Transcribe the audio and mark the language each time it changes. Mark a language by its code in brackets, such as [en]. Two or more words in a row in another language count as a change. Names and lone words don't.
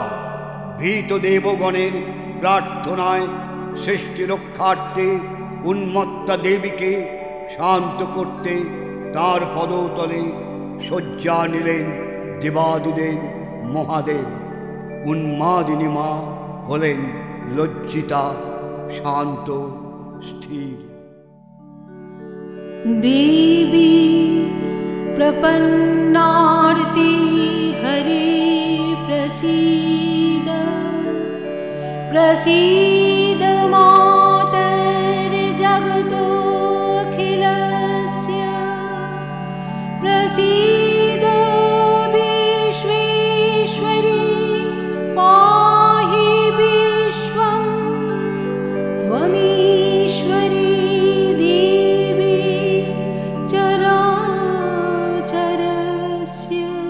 [bn] ভীত দেবগণের প্রার্থনায় সৃষ্টি রক্ষার্থে উন্মত্তা দেবীকে শান্ত করতে তাঁর পদতলে শয্যা নিলেন দেবাদিদেব মহাদেব। উন্মাদিনী মা হলেন লজ্জিতা, শান্ত, স্থির। [sa] देवी प्रपन्नार्ति हरे प्रसीद प्रसीद मातर्जगतोऽखिलस्य प्रसीद विश्वेश्वरी पाहि विश्वं त्वमीश्वरी देवी चराचरस्य।